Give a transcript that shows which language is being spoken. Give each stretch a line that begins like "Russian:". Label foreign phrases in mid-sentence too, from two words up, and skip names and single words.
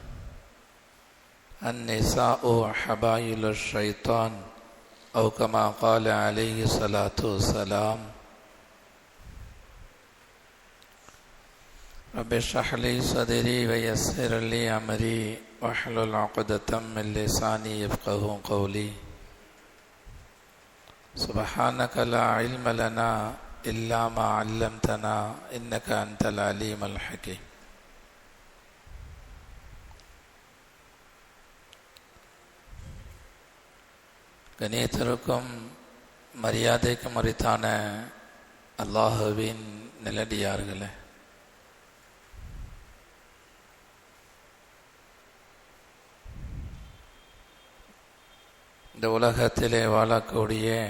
Arabic: النساء حبائل الشيطان أو كما قال عليه الصلاة والسلام رب اشرح لي صدري ويسر لي أمري واحلل عقدة من لساني يفقهوا قولي سبحانك لا علم لنا إلا ما علمتنا إنك أنت العليم الحكيم.
Tamil: கணியத்திற்கும் மரியாதைக்கும் உரித்தான அல்லாஹுவின் நல்லடியார்களே, இந்த உலகத்திலே வாழக்கூடிய